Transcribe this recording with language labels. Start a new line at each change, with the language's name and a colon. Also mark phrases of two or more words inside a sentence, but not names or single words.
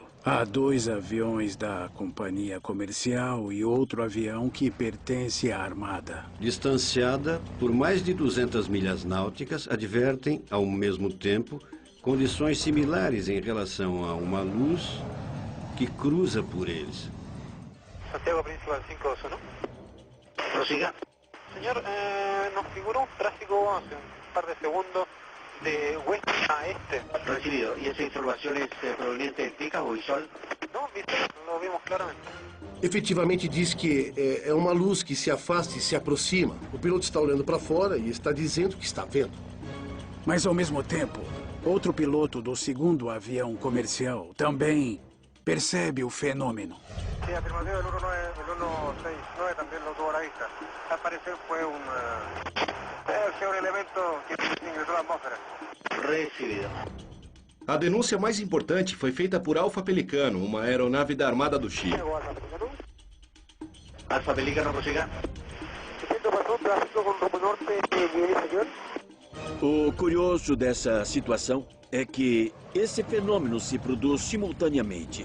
Portuguese: Há 2 aviões da companhia comercial e outro avião que pertence à Armada. Distanciada por mais de 200 milhas náuticas, advertem, ao mesmo tempo, condições similares em relação a uma luz que cruza por eles.
Spanish: Santiago Principal 521. Prosiga. Señor, nos figuró un tráfico hace un par de segundos de oeste a este. Recibido. ¿Y esa información es proveniente de TICA o visual? No, viste, lo vimos claramente.
Portuguese: Efetivamente diz que é uma luz que se afasta e se aproxima. O piloto está olhando para fora e está dizendo que está vendo. Mas, ao mesmo tempo, outro piloto do 2º avião comercial também percebe o fenômeno.
Spanish: Sí, afirmativo, el 169 también lo tuvo a la vista. Al parecer fue un elemento que ingresó a la atmósfera. Recibido.
Portuguese: A denúncia mais importante foi feita por Alfa Pelicano, uma aeronave da Armada do Chile. Alfa Pelicano, prossiga. O curioso dessa situação é que esse fenômeno se produz simultaneamente.